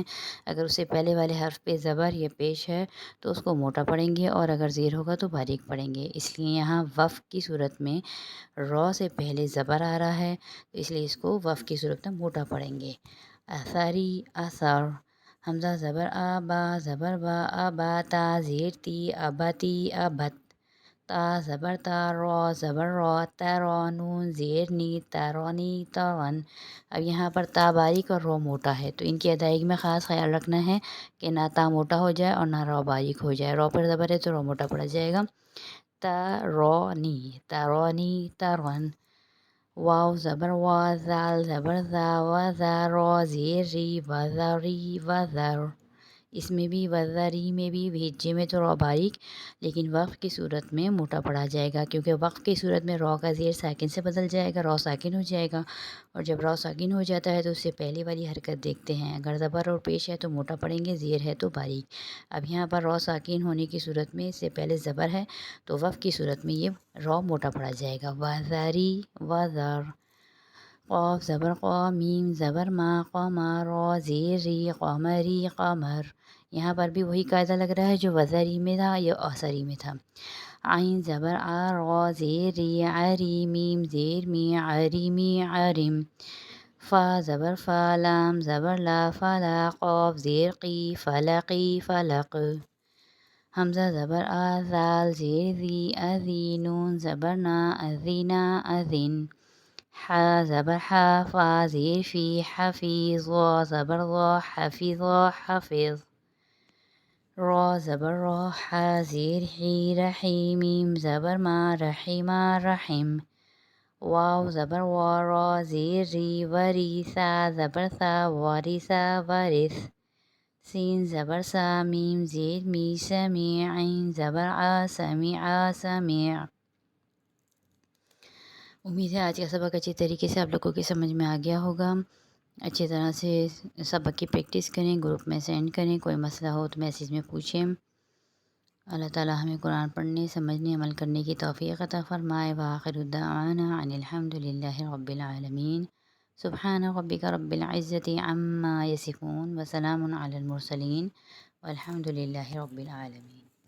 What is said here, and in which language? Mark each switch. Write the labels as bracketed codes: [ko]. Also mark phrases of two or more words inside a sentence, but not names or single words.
[ur] اگر اس سے پہلے والے حرف پہ زبر یا پیش ہے تو اس کو موٹا پڑھیں گے، اور اگر زیر ہوگا تو باریک پڑھیں گے۔ اس لیے یہاں وقف کی صورت میں رو سے پہلے زبر آ رہا ہے تو اس لیے اس کو وقف کی صورت میں موٹا پڑھیں گے۔ اثری، اثر۔ حمزہ زبر آ، با زبر با، ابا، تا زیر تی، ابتی، ابت۔ تا زبر تا، رو زبر رو، ترو، نون زیر نی، ترونی، ترون۔ اب یہاں پر تا باریک اور رو موٹا ہے تو ان کی ادائیگی میں خاص خیال رکھنا ہے کہ نہ تا موٹا ہو جائے اور نہ رو باریک ہو جائے۔ رو پر زبر ہے تو رو موٹا پڑا جائے گا۔ ترونی، ترونی، ترون۔ واو زبر وا، زال زبر زا، وزا، رو زیر ری، وزری، وزر۔ اس میں بھی وزری میں بھی ہجے میں تو رو باریک، لیکن وقف کی صورت میں موٹا پڑا جائے گا، کیونکہ وقف کی صورت میں رو کا زیر ساکن سے بدل جائے گا، رو ساکن ہو جائے گا، اور جب رو ساکن ہو جاتا ہے تو اس سے پہلے والی حرکت دیکھتے ہیں۔ اگر زبر اور پیش ہے تو موٹا پڑیں گے، زیر ہے تو باریک۔ اب یہاں پر رو ساکن ہونے کی صورت میں اس سے پہلے زبر ہے تو وقف کی صورت میں یہ رو موٹا پڑا جائے گا۔ وزری، وزر۔ قاف زبر قا، میم زبر ما، قما، رو زیر ری، قمری، قمر۔ یہاں پر بھی وہی قاعدہ لگ رہا ہے جو وزری میں تھا یا اثری میں تھا۔ عین زبر آ، رو زیر ری، عری، میم زیر می، عریمی، عرم۔ فا زبر فا، لام زبر لا، فلا، قاف زیر قی، فلقی، فلق۔ حمزہ زبر آ، زال زیر ذی، اذی، نون زبر نا، اذینا، اذن۔ حا زبر حا، فا زیر فی، حفیظ، وا زبر وا، حفظ، حفظ۔ رو زبر رو، حا زیر حی، رحی، میم زبر ما، رحیمہ، رحم۔ واو زبر وا، رو زیر ری، وری، سا زبر سا، وارثا، وارث۔ سین زبر سا، میم زیر می، سمیع، عین زبر آ، سمیع، سمیع۔ امید ہے آج کا سبق اچھی طریقے سے آپ لوگوں کی سمجھ میں آ گیا ہوگا۔ اچھی طرح سے سبق کی پریکٹس کریں، گروپ میں سینڈ کریں، کوئی مسئلہ ہو تو میسیج میں پوچھیں۔ اللہ تعالیٰ ہمیں قرآن پڑھنے، سمجھنے، عمل کرنے کی توفیق عطا فرمائے۔ [ar] وآخر دعوانا ان الحمد للہ رب العالمین۔ سبحان ربك رب العزة عما يصفون وسلام على المرسلين والحمد لله رب العالمين.